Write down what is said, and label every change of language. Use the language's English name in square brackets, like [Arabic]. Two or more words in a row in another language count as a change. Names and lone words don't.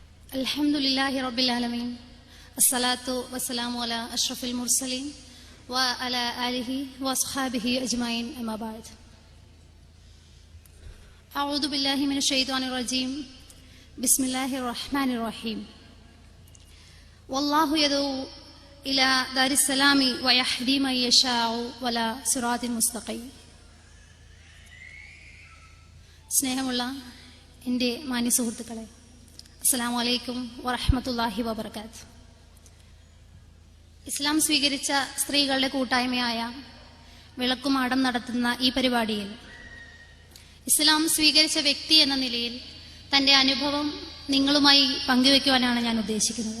[Arabic] الحمد لله رب العالمين. والصلاة والسلام على أشرف المرسلين وعلى آله وأصحابه أجمعين أما بعد. أعوذ بالله من الشيطان الرجيم. بسم الله الرحمن الرحيم. والله يدعو إلى دار السلام ويهدي من يشاء إلى صراط مستقيم. [Malayalam] സ്നേഹമുള്ള എൻ്റെ മാന്യ സുഹൃത്തുക്കളെ, [Arabic] السلام عليكم ورحمة الله وبركاته. [Malayalam] ഇസ്ലാം സ്വീകരിച്ച സ്ത്രീകളുടെ കൂട്ടായ്മയായ വിളക്കുമാടം നടത്തുന്ന ഈ പരിപാടിയിൽ ഇസ്ലാം സ്വീകരിച്ച വ്യക്തി എന്ന നിലയിൽ തൻ്റെ അനുഭവം നിങ്ങളുമായി പങ്കുവെക്കുവാനാണ് ഞാൻ ഉദ്ദേശിക്കുന്നത്.